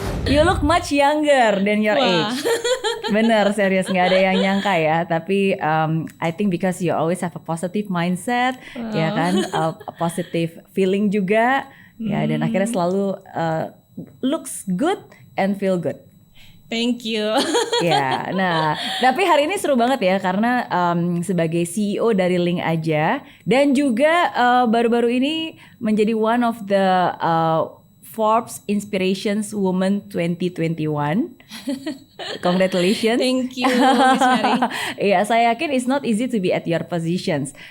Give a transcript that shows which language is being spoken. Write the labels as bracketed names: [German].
[English] You look much younger than your age. [Indonesian] Bener, serius, nggak ada yang nyangka ya. [English] Tapi I think because you always have a positive mindset, ya kan, a positive feeling juga, ya. [Indonesian] Dan akhirnya selalu [English] looks good and feel good. Thank you. [Indonesian] Ya, nah, tapi hari ini seru banget ya karena sebagai CEO dari Link Aja dan juga baru-baru ini menjadi [English] one of the Forbes Inspirations Woman 2021. Congratulations. Thank you, Miss Mary. [Indonesian] Iya, saya yakin [English] it's not easy to be at your positions.